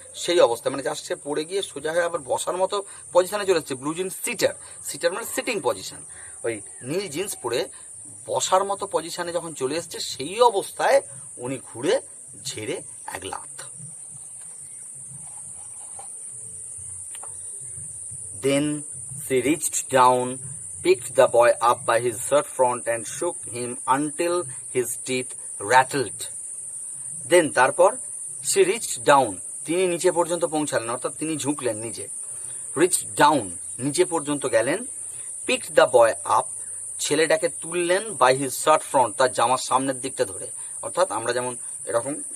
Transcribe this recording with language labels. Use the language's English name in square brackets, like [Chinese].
[Bangla] সেই অবস্থা, মানে জাস্ট সে পড়ে গিয়ে সোজা হয়ে আবার বসার মতো পজিশনে চলে এসছে। ব্লু জিন্স সিটার, সিটার মানে সিটিং পজিশন, ওই নীল জিন্স পরে বসার মতো পজিশনে যখন চলে এসছে সেই অবস্থায় উনি ঘুরে ঝেড়ে এক লাথ। [English] Then she reached down, picked the boy up by his shirt front and shook him until his teeth rattled. Then [Bangla] তারপর [English] she reached down, [Bangla] তিনি নিচে পর্যন্ত পৌঁছালেন, অর্থাৎ তিনি ঝুঁকলেন নিচে, [English] reached down [Bangla] নিচে পর্যন্ত গেলেন, [English] picked the boy up [Bangla] ছেলেটাকে তুললেন, [English] by his shirt front [Bangla] তার জামার সামনের দিকটা ধরে, অর্থাৎ আমরা যেমন এরকম